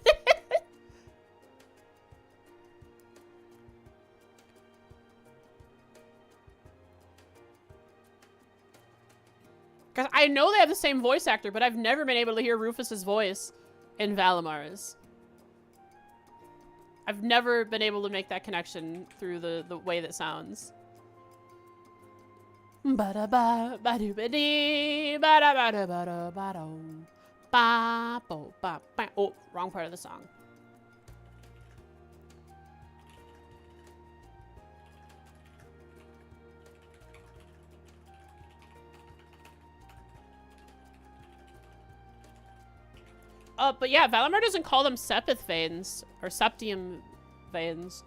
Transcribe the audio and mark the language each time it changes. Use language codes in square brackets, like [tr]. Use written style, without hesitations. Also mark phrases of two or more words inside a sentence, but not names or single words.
[en] Because I know they have the same voice actor, but I've never been able to hear Rufus's voice in Valimar's. I've never been able to make that connection through the way that sounds. Ba-da-ba, ba-do-ba-dee, ba-da-ba-da-ba-da-ba-do, ba-bo-ba-ba. Oh, wrong part of the song. But yeah, Valimar doesn't call them Sepith veins or Septium veins.